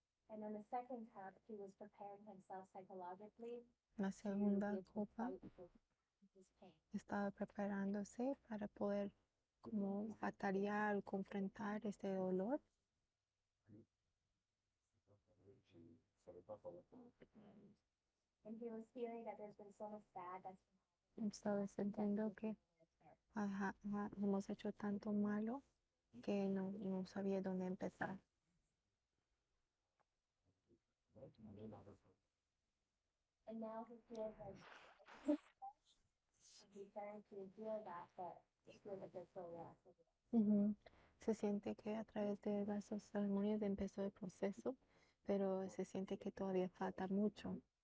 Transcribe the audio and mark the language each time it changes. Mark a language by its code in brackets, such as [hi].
[en] And on the second cup, he was preparing himself psychologically [es] La segunda copa [en] fight his pain. [es] estaba preparándose para poder como batallar o confrontar este dolor. [en] And he was feeling that there's been so much bad that's [es] Estaba sintiendo que hemos hecho tanto malo que no sabía dónde empezar. [en] and now he feels like he's trying to heal that, but he feels like there's so lost. [es] Se siente que a través de las ceremonias empezó el proceso, pero se siente que todavía falta mucho.